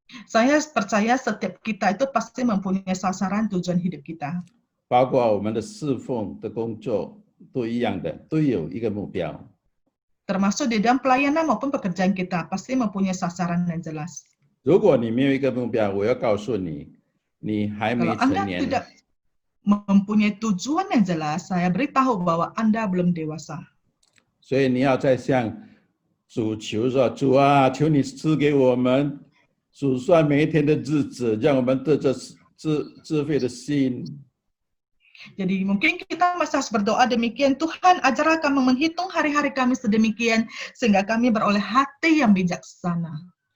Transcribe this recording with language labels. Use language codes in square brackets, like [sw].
[id] Saya percaya setiap kita itu pasti mempunyai sasaran tujuan hidup kita. [zh] 包括我们的侍奉的工作都一样的，都有一个目标。 [id] Termasuk di dalam pelayanan maupun pekerjaan kita pasti mempunyai sasaran yang jelas. [zh] 如果你没有一个目标，我要告诉你，你还没 [id] Kalau [zh] 成 [id] Anda [zh] 年。 [id] tidak mempunyai tujuan yang jelas, saya beritahu bahwa Anda belum dewasa. [zh] 所以你要再向主求说：“主啊，求你赐给我们数算每一天的日子，让我们得着智慧的心。” [id] Jadi mungkin kita masih harus berdoa demikian, Tuhan ajarlah kami menghitung hari-hari kami sedemikian, sehingga kami beroleh hati yang bijaksana.